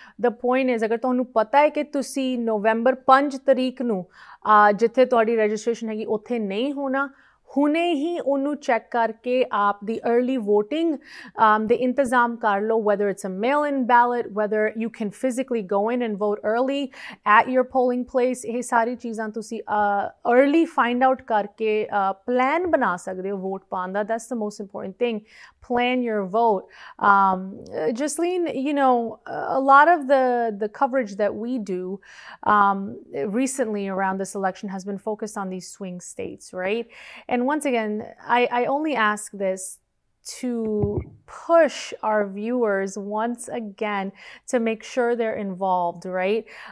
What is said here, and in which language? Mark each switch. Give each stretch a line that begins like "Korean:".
English: The point is,
Punjabi: ਅਗਰ ਤੁਹਾਨੂੰ ਪਤਾ ਹੈ ਕਿ ਤੁਸੀਂ November 5 ਤਰੀਕ ਨੂੰ ਜਿੱਥੇ ਤੁਹਾਡੀ registration ਹੈਗੀ ਉੱਥੇ ਨਹੀਂ ਹੋਣਾ, ਹੁਣੇ ਹੀ ਉਹਨੂੰ ਚੈੱਕ ਕਰਕੇ ਆਪ ਦੀ early voting ਦੇ ਇੰਤਜ਼ਾਮ ਕਰ ਲਓ,
English: whether it's a mail-in ballot, whether you can physically go in and vote early at your polling place.
Punjabi: ਇਹ ਸਾਰੀ ਚੀਜ਼ਾਂ ਤੁਸੀਂ early find out ਕਰਕੇ plan ਬਣਾ ਸਕਦੇ ਹੋ vote ਪਾਉਣ ਦਾ.
English: That's the most important thing. Plan your vote. Jasleen, a lot of the coverage that we do recently around this election has been focused on these swing states, right? And once again, I only ask this to push our viewers once again to make sure they're involved, right?